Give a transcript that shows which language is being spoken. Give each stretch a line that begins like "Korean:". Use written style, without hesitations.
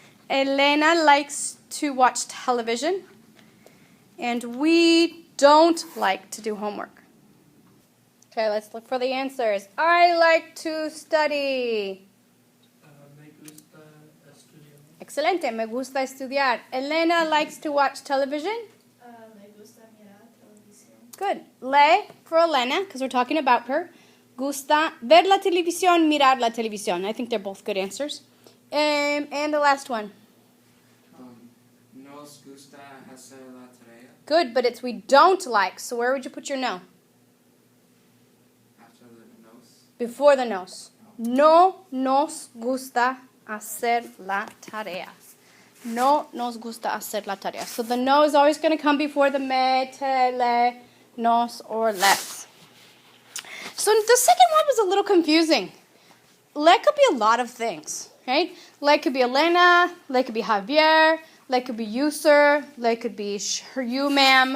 English: Elena likes to watch television. And we don't like to do homework. Okay, let's look for the answers. I like to study.
Spanish: Me gusta estudiar. Excelente. Me gusta estudiar.
English: Elena likes to watch television.
Spanish: Me gusta mirar televisión.
English: Good. Le for Elena, because we're talking about her.
Spanish: Gusta ver la televisión, mirar la televisión.
English: I think they're both good answers. And the last one.
Spanish: Nos gusta hacer la tarea.
English: Good, but it's we don't like. So where would you put your no? After the nos. before the nos.
Spanish: No nos gusta hacer la tarea. No nos gusta hacer la tarea.
English: So the no is always going to come before the me, te, le, nos, or les. So the second one was a little confusing. Le could be a lot of things, right? Le could be Elena, le could be Javier, le could be you, sir, le could be you, ma'am.